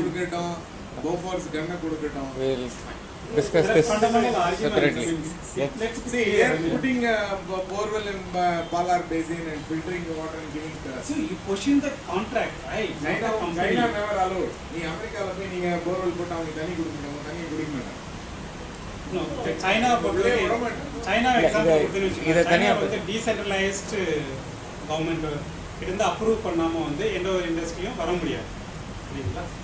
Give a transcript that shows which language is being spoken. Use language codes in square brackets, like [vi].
[ta] கொடுக்கட்டும், போஃபோர்ஸ் கன்னை கொடுக்கட்டும். [en] We'll discuss this separately. Let's See, they are putting borewell in Palar Basin and filtering the water and giving to us. So you question the contract, right? China never allowed. [ta] நீ அமெரிக்கால போய் நீங்க borewell போட்டு அவங்க தண்ணி கொடுக்கணும், தண்ணி குடிக்க மாட்டாங்க. [en] No, China China example [ta] China வந்து decentralized government இருந்து அப்ரூவ் பண்ணாம வந்து எந்த ஒரு இண்டஸ்ட்ரியும் வர முடியாது. சரிங்களா?